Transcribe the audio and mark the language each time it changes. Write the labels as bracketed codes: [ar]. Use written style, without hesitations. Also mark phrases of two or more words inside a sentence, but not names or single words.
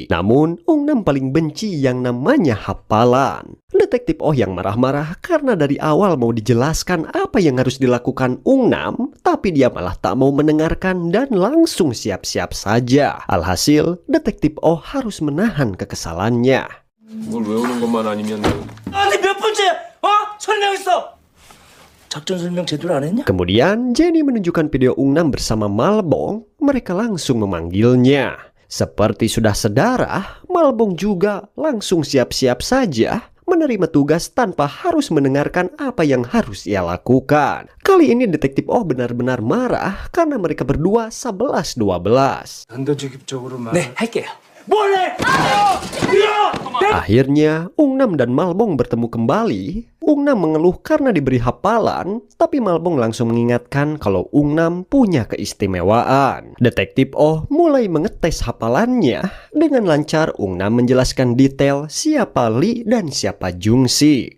[id] Namun, Ungnam paling benci yang namanya hafalan. Detektif Oh yang marah-marah karena dari awal mau dijelaskan apa yang harus dilakukan Ungnam, tapi dia malah tak mau mendengarkan dan langsung siap-siap saja. Alhasil, detektif Oh harus menahan kekesalannya. [ko] 뭘 외우는 것만 아니면 나한테 몇 번째야? 설명했어. 작전 설명 제대로 안 했냐? [id] Kemudian, Jenny menunjukkan video Ungnam bersama Malbong. Mereka langsung memanggilnya. Seperti sudah sedarah, Malbong juga langsung siap-siap saja menerima tugas tanpa harus mendengarkan apa yang harus ia lakukan. Kali ini detektif Oh benar-benar marah karena mereka berdua 11-12. [ko] 네, 할게요. 뭐래? [id] Akhirnya, Ungnam dan Malbong bertemu kembali. Ungnam mengeluh karena diberi hafalan, tapi Malbong langsung mengingatkan kalau Ungnam punya keistimewaan. Detektif Oh mulai mengetes hafalannya. Dengan lancar, Ungnam menjelaskan detail siapa Lee dan siapa Jungsi.